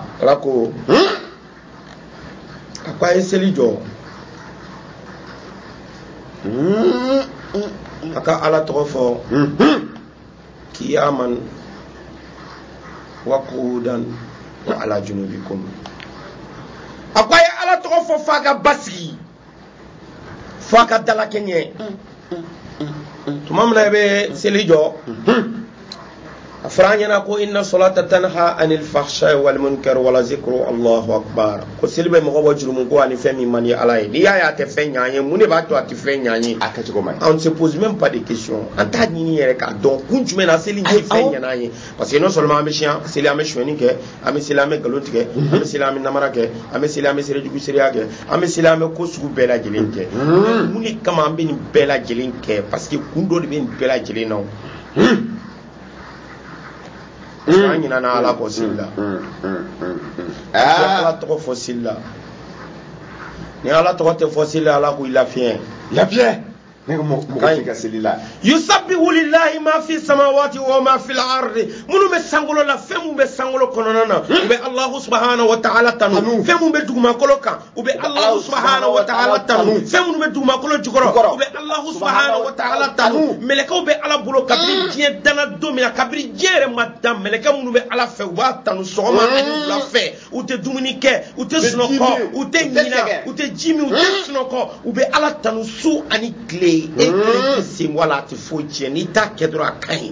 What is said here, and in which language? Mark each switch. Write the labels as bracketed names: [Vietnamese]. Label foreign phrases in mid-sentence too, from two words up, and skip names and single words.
[Bambara] Ala ko a ko a ye seli jɔ a ka Ala tɔgɔ fɔ [Arabic] قياما وقعودا وعلى جنوبكم [Bambara] a ko a ye Ala tɔgɔ fɔ f'a ka basigi f'a ka dalakɛɲɛ tuma min na i bɛ seli jɔ a fɔra an ɲɛna ko [Arabic] إن الصلاة تنهى عن الفحشاء والمنكر ولذكر الله أكبر [Bambara] ko seli bɛ mɔgɔ bɔ jurumu ko ani fɛn min man di Ala ye n'i y'a ye a tɛ fɛn ɲɛ an ye mun de b'a to a tɛ fɛn ɲɛ an ye a kɛcogo man ɲi [French] on se pose même pas de question [Bambara] an t'a ɲini yɛrɛ k'a dɔn kun jumɛn na seli tɛ fɛn ɲɛna an ye [French] parce que non seulement [Bambara] an bɛ siyan seli an bɛ suɲɛni kɛ an bɛ seli an bɛ nkalon tigɛ an bɛ seli an bɛ namara kɛ an bɛ seli an bɛ serejugu sereya kɛ an bɛ seli an bɛ ko sugu bɛɛ lajɛlen kɛ mun de kama an bɛ nin bɛɛ lajɛlen kɛ [French] parce que [Bambara] kun dɔ de bɛ nin bɛɛ lajɛlen na an ɲinana Ala kɔ seli la Ala tɔgɔ fɔ seli la ni Ala tɔgɔ tɛ fɔ seli la Ala ko i lafiɲɛ ne ko mɔgɔ ka seli la [Arabic] يسبح لله ما في السماوات وما في الأرض [Bambara] minnu bɛ sankolo la fɛn minnu bɛ sankolo kɔnɔna na u bɛ [Arabic] الله سبحانه وتعالى [Bambara] tanu fɛn minnu bɛ dugumakolo kan u bɛ [Arabic] الله سبحانه وتعالى [Bambara] tanu fɛn minnu bɛ dugumakolo jukɔrɔ u bɛ [Arabic] الله سبحانه وتعالى [Bambara] tanu mɛlɛkɛw bɛ Ala bolo kabini diɲɛ danna don min na kabini diɲɛ yɛrɛ ma dan mɛlɛkɛ minnu bɛ Ala fɛ u b'a tanu sɔgɔma ani wula fɛ u tɛ dumuni kɛ u tɛ sunɔgɔ u tɛ ɲina u tɛ ji min u tɛ sunɔgɔ u bɛ Ala tanu su ani tile e kelen tɛ sen wala a tɛ foyi tiɲɛ n'i t'a kɛ dɔrɔn a ka ɲi